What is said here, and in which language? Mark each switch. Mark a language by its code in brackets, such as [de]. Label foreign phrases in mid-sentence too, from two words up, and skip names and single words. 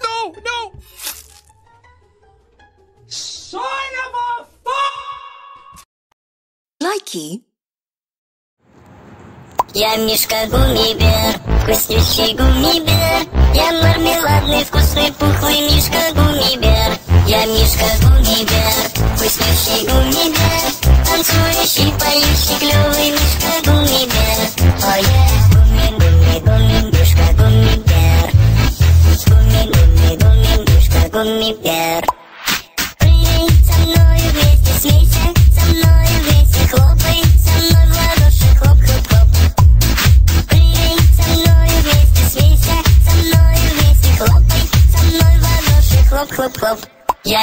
[en] No, no! Son of a fuck! [ru] Лайки. Я Мишка Гуммибер, вкуснющий гуммибер. Я мармеладный, вкусный, пухлый Мишка Гуммибер. Я Мишка Гуммибер, вкуснющий гуммибер. Танцующий, поющий, клёвый Мишка Гуммибер. Ой, гумми, гумми, гумми, Мишка Гуммибер. Гумми, гумми, гумми, Мишка Гуммибер. Прыгай со мною вместе, смейся, со мною вместе, хлопай, со мной в ладоши, хлоп, хлоп, хлоп. Прыгай со мною вместе, смейся, со мною вместе, хлопай, со мной в ладоши, хлоп, хлоп, хлоп.